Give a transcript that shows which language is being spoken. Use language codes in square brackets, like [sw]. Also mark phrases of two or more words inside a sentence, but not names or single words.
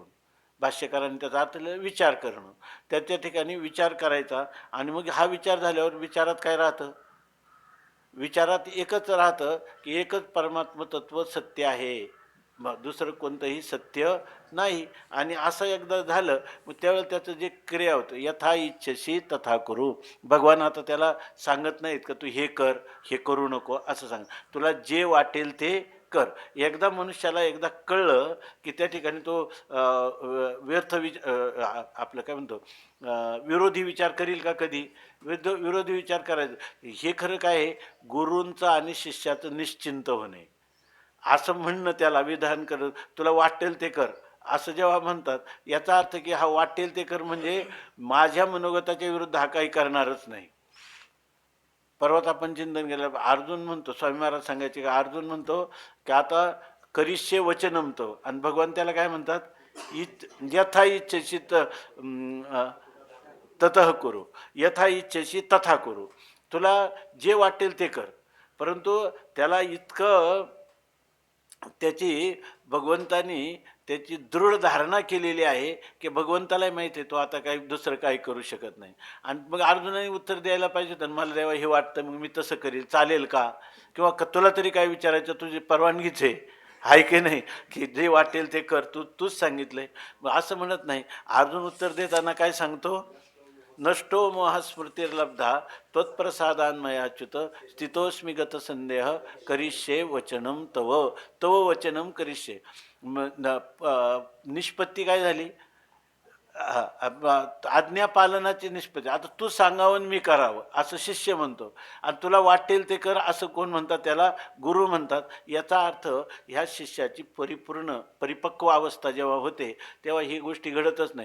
[mr] भाष्यकारांनी त्याचा अर्थ विचार करणं. त्या ठिकाणी विचार करायचा आणि मग हा विचार झाल्यावर विचारात काय राहतं? विचारात एकच राहतं की एकच परमात्म तत्व सत्य आहे, दुसरं कोणतंही सत्य नाही. आणि असं एकदा झालं मग त्यावेळेला त्याचं जे क्रिया होतं [sa] यथा इच्छसी तथा करू. [mr] भगवान आता त्याला सांगत नाहीत का तू हे कर, हे करू नको, असं सांग. तुला जे वाटेल ते कर. एकदा मनुष्याला एकदा कळलं की त्या ठिकाणी तो व्यर्थ आपलं काय म्हणतो विरोधी विचार करील का कधी? विरोधी विचार करायचं हे खरं काय आहे, गुरूंचं आणि शिष्याचं निश्चिंत होणे असं म्हणणं, त्याला विधान कर, तुला वाटेल ते कर असं जेव्हा म्हणतात, याचा अर्थ की हा वाटेल ते कर म्हणजे माझ्या मनोगताच्या विरुद्ध हा काही करणारच नाही. परवाच आपण चिंतन केलं, अर्जुन म्हणतो, स्वामी महाराज सांगायचे का, अर्जुन म्हणतो की आता [sa] करिष्ये वचनमतो, [mr] आणि भगवान त्याला काय म्हणतात, [sa] यथा इच्छेशी ततः करू, यथा इच्छेशी तथा करू, [mr] तुला जे वाटेल ते कर. परंतु त्याला इतकं त्याची भगवंतानी त्याची दृढ धारणा केलेली आहे की भगवंतालाही माहिती आहे तो आता काही दुसरं काही करू शकत नाही. आणि मग अर्जुनाने उत्तर द्यायला पाहिजे होतं, मला देवा हे वाटतं, मग मी तसं करील, चालेल का? किंवा तुला तरी काय विचारायचं, तुझी परवानगीच आहे की नाही, की जे वाटेल ते कर, तूच सांगितलंय. मग असं म्हणत नाही. अर्जुन उत्तर देताना काय सांगतो, [sa] नष्टो मोहस्मृतिर्लब्धा त्वत्प्रसादान्मयाच्युत स्थितोस्मी गतसंदेह करिष्ये वचनम तव, तव वचनम करिष्ये. [mr] निष्पत्ती काय झाली, आज्ञा पालनाची निष्पत्ती. आता तू सांगावं मी करावं असं शिष्य म्हणतो, आणि तुला वाटेल ते कर असं कोण म्हणतात, त्याला गुरु म्हणतात. याचा अर्थ ह्या शिष्याची परिपक्व अवस्था जेव्हा होते तेव्हा ही गोष्टी घडतच नाही.